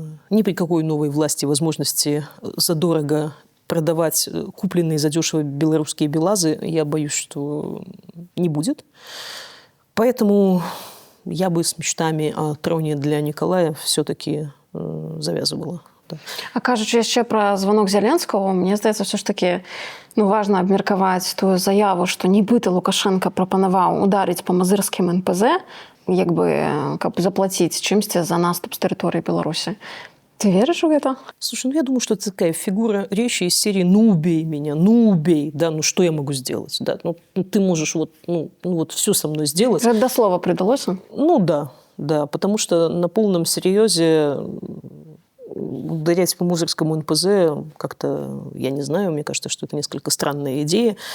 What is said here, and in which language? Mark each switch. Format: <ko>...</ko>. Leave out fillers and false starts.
<ru>Ни при какой новой власти возможности задорого продавать купленные задешево белорусские БелАЗы, я боюсь, что не будет. Поэтому я бы с мечтами о троне для Николая все-таки завязывала. Да.</ru> <be>А кажучи яшчэ пра званок Зяленскага, мне здаецца, все ж таки важна абмеркаваць тую заяву, што нібыта Лукашенко прапанаваў ударыць па мазырскім НПЗ, як бы каб заплаціць чымсьці за наступ з тэрыторыі Беларусі.</be> <ru>Ты веришь в это? Слушай, я думаю, что это такая фигура речи из серии «ну убей меня, ну убей», да, ну что я могу сделать, да, ну ты можешь вот все со мной сделать. Это до слова придалось? Ну да, потому что на полном серьезе ударять по Музырскому НПЗ как-то, я не знаю, мне кажется, что это несколько странная идея.</ru>